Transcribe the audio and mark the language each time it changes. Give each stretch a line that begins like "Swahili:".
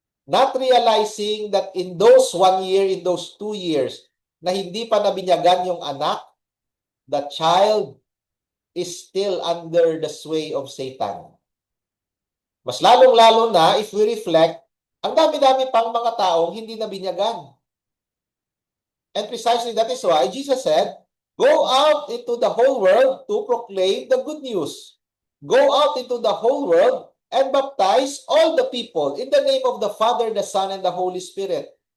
English: Not realizing that in those 1 year, in those 2 years,
Filipino: na hindi pa nabinyagan yung anak,
English: the child is still under the sway of Satan.
Filipino: Mas lalong-lalo na,
English: if we reflect,
Filipino: ang dami-dami pang mga taong hindi nabinyagan.
English: And precisely that is why Jesus said, go out into the whole world to proclaim the good news. Go out into the whole world and baptize all the people in the name of the Father, the Son, and the Holy Spirit.